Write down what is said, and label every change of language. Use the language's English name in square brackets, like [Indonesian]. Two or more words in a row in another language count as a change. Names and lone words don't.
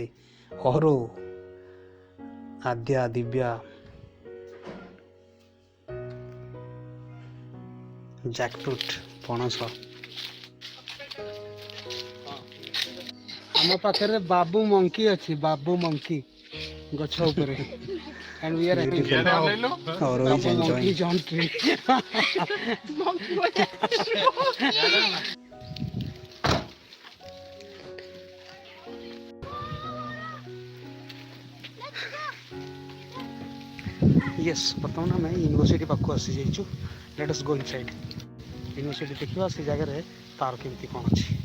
[Odia] ଅହରୋ, ଆଦ୍ୟା, ଦିବ୍ୟା, ଜ୍ୟାକଫ୍ରୁଟ୍, ପଣସ। ଆମ ପାଖରେ ବାବୁ ମଙ୍କି ଅଛି, ବାବୁ ମଙ୍କି ଗଛ ଉପରେ। [English] And we are having Oro is Babu monkey enjoying. on tree. Yes, [Odia] ବର୍ତ୍ତମାନ ଆମେ ୟୁନିଭର୍ସିଟି ପାଖକୁ ଆସିଯାଇଛୁ। [English] Let us go inside. [Odia] ୟୁନିଭର୍ସିଟି ଦେଖିବା ସେ ଜାଗାରେ ତାର କେମିତି କ'ଣ ଅଛି।